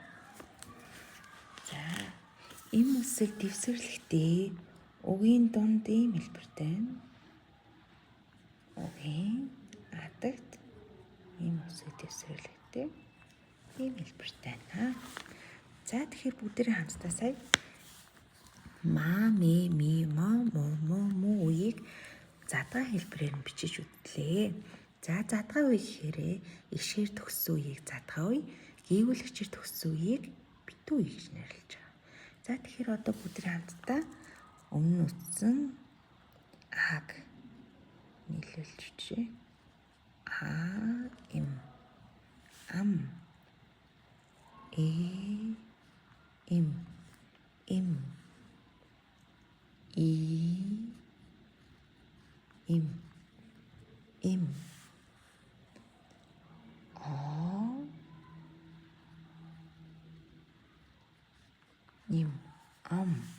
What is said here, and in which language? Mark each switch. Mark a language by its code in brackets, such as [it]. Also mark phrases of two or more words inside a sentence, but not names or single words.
[mn] За ийм үсэг дэвсгэрлэхдээ үгийн дунд ийм хэлбэртэй байна. Үгийн адагт ийм үсэг дэвсгэрлэхдээ ийм хэлбэртэй байна. За тэгэхээр бүгдээрээ хамтдаа сая ма, ми, мо, му үеийг задгаан хэлбэрээр нь бичиж үтлээ. За задгаан үе гэхээрээ ишгээр төгссөн үеийг задгаан үе, гийгүүлэгчээр төгссөн үеийг битүү үе гэж нэрлэж байгаа. За тэгэхээр одоо бүгдээрээ хамтдаа өмнө үтсэн аг нийлүүлж бичээ. А, им, ам, им, им, им, им, ам,